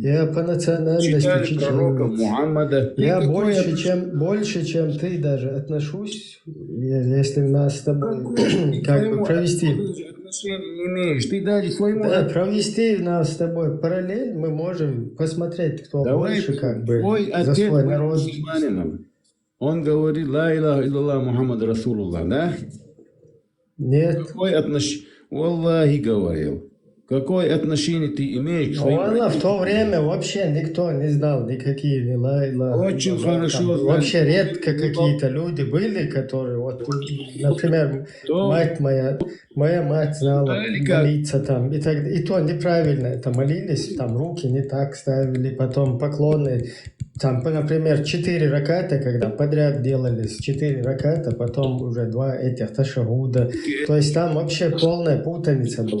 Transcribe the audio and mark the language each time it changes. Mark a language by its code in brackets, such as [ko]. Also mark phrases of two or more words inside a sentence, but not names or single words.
[ru] Я по национальности чеченец. Я больше, чем ты даже отношусь, если нас с тобой как бы провести. Не имеешь. Ты даже своему... Да, провести нас с тобой параллель, мы можем посмотреть, кто больше как бы за свой народ. Он говорит, [ar] لا إله إلا الله محمد رسول الله, [ru] да? Нет. Какое отношение? Валлахи говорил. Какое отношение ты имеешь к своим... В то время вообще никто не знал никакие ни [ar] لا إله. [ru] Очень хорошо. Вообще редко какие-то люди были, которые, вот, например, моя мать знала молиться там, и то неправильно это молились, там руки не так ставили, потом поклоны, там, например, 4 раката, когда подряд делались 4 раката, потом уже 2 этих ташахуда, то есть там вообще полная путаница была.